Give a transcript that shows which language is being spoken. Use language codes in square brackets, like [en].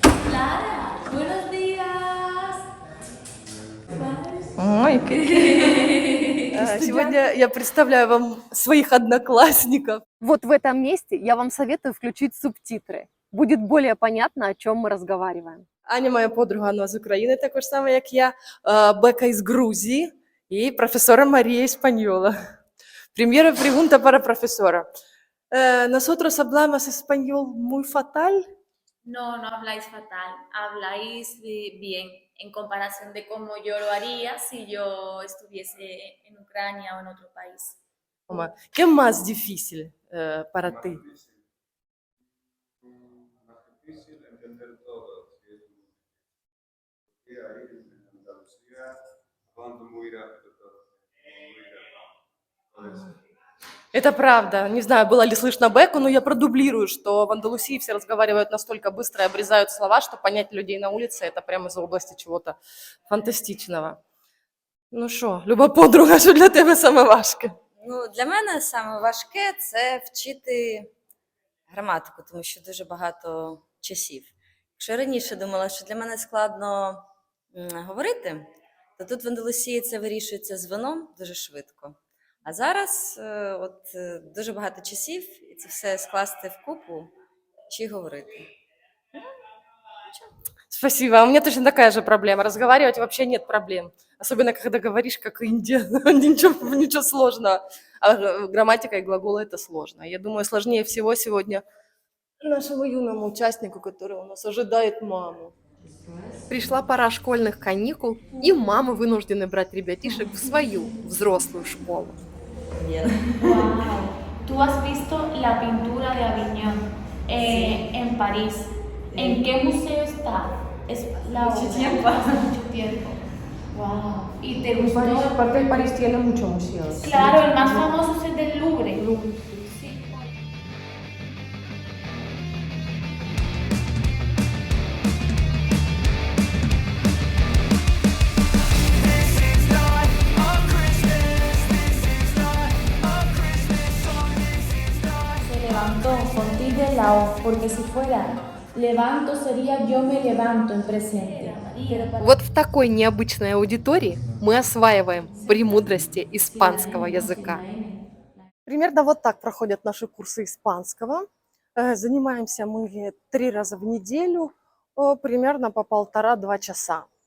[es] Clara, buenos días. [ru] Ой, сегодня я представляю вам своих одноклассников. Вот в этом месте я вам советую включить субтитры. Будет более понятно, о чем мы разговариваем. [uk] Аня моя подруга, вона з України, також саме як я, Бека із Грузії і професора Марія Іспаньола. [es] Primera pregunta para profesora. ¿Nosotros hablamos español muy fatal? No, no habláis fatal, habláis bien en comparación de cómo yo lo haría si yo estuviese en Ucrania o en otro país. ¿Qué más difícil para ti? Más difícil entender todo. Si es Turquía, ahí en Andalucía, cuando muy rápido todo. Muy rápido. Puede ser. [ru] Это правда. Не знаю, было ли слышно Беку, но я продублирую, что в Андалусии все разговаривают настолько быстро и обрезают слова, что понять людей на улице – это прямо из области чего-то фантастичного. [uk] Ну що, Люба подруга, що для тебе саме важке? Ну, для мене саме важке це вчити граматику, тому що дуже багато часів. Якщо я раніше думала, що для мене складно говорити, то тут в Андалусії це вирішується з вином дуже швидко. А зараз дуже багато часів, і це все скласти в купу чи говорити. [ru] Спасибо. А у меня точно такая же проблема. Разговаривать вообще нет проблем. Особенно, когда говоришь, как Индия. Ничего сложного. А грамматика и глаголы – это сложно. Я думаю, сложнее всего сегодня нашему юному участнику, который у нас ожидает маму. Пришла пора школьных каникул, и мамы вынуждены брать ребятишек в свою взрослую школу. Wow. [es] Tú has visto la pintura de Aviñón en París. ¿En qué museo está? Es la obra. Hace mucho tiempo. Wow. ¿Y te gustó? Aparte de París tiene muchos museos. Claro, el más famoso es el del Louvre. Sí. Se levantó con tilde en la O, porque si fuera levanto sería yo me levanto en presente. [ru] Вот в такой необычной аудитории мы осваиваем премудрости испанского языка. Примерно вот так проходят наши курсы испанского. Занимаемся мы 3 раза в неделю, примерно по 1,5-2 часа.